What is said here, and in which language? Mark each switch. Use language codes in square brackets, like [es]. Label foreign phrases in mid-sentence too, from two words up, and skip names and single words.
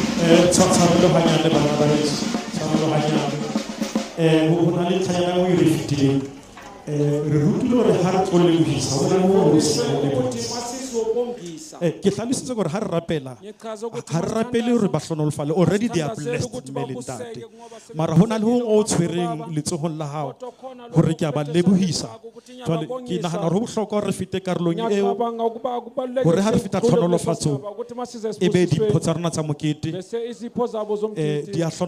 [st] tshwarelo hanyane bana ba heso tshwarelo hanyane ho na le ntlhanyana o e re fetileng re rutile hore ha re tlo lebohisa ho na le ho re se lebohisa ke hlalositse gore ha re rapela ha re rapele hore ba hlonolofale [en] already they are blessed [st] mme le ntate mara ho na le ho o tshwereng letsohong la hao hore ke a ba lebohisa jwale ke nahana hore ho bohlokwa hore re fete karolong eo hore ha re feta tlhonolofatsong e be dimpho tsa rona tsa mokete di a